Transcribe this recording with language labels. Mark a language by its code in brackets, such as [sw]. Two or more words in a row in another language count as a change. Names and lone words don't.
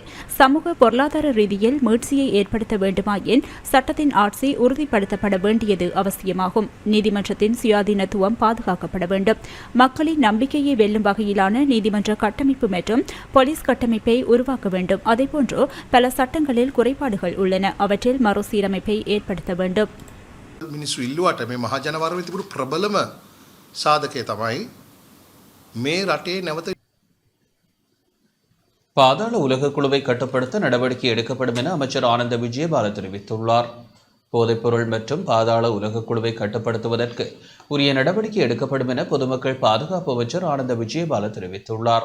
[ta] சமூக பொருளாதார ரீதியில் மீட்சியை ஏற்படுத்த வேண்டுமாயின் சட்டத்தின் ஆட்சி உறுதிப்படுத்தப்பட வேண்டியது அவசியமாகும். நீதிமன்றத்தின் சுயாதீனத்துவம் பாதுகாக்கப்பட வேண்டும். மக்களின் நம்பிக்கையை வெல்லும் வகையிலான நீதிமன்ற கட்டமைப்பு மற்றும் போலீஸ் கட்டமைப்பை உருவாக்க வேண்டும். அதேபோன்று பல சட்டங்களில் குறைபாடுகள் உள்ளன. அவற்றில் மறுசீரமைப்பை ஏற்படுத்த வேண்டும். [si] මිනිස්සු ඉල්ලුවට මේ මහජනවරමේ තිබුණු ප්‍රබලම සාධකය තමයි මේ රටේ නැවත [ta] பாதாள உலக குழுவை கட்டுப்படுத்த நடவடிக்கை எடுக்கப்படும் என அமைச்சர் ஆனந்த விஜயபால தெரிவித்துள்ளார். போதைப்பொருள் மற்றும் பாதாள உலக குழுவை கட்டுப்படுத்துவதற்கு உரிய நடவடிக்கை எடுக்கப்படும் என பொதுமக்கள் பாதுகாப்பு அமைச்சர் ஆனந்த விஜயபால தெரிவித்துள்ளார்.